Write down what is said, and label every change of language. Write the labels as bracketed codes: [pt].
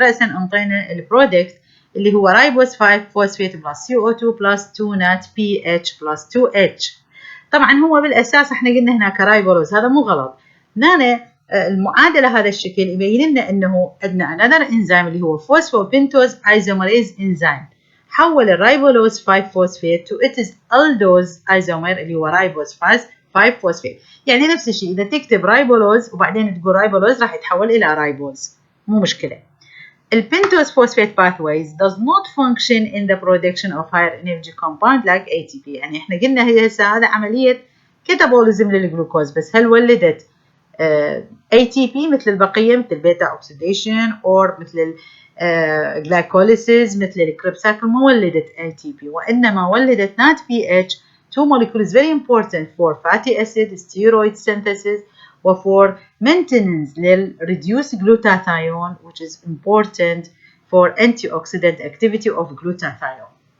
[ar] رأسا انطينا البرودكت اللي هو [en] ribose 5-phosphate plus CO2 plus 2 NADPH plus 2H. [ar] طبعا هو بالأساس احنا قلنا هناك رايبولوز، هذا مو غلط. هنا المعادلة هذا الشكل يبين لنا انه عندنا [en] another enzyme [ar] اللي هو phosphopentose isomerase enzyme حول الرايبولوز 5-phosphate [en] to its aldose isomer [ar] اللي هو ribose 5-phosphate. يعني نفس الشيء إذا تكتب رايبولوز وبعدين تقول رايبولوز راح يتحول إلى رايبوز، مو مشكلة. [en] البنتوز phosphate pathways does not function in the production of higher energy compound like ATP. [ar] يعني احنا قلنا هي هسه هذا عملية كاتابوليزم للجلوكوز، بس هل ولدت ATP مثل البقية مثل البيتا اوكسيديشن or مثل glycolysis مثل الكريبس سايكل؟ ما ولدت ATP، وإنما ولدت NADPH. [en] Two molecules very important for fatty acid steroid synthesis or for maintenance لل reduced glutathione, which is important for antioxidant activity of glutathione.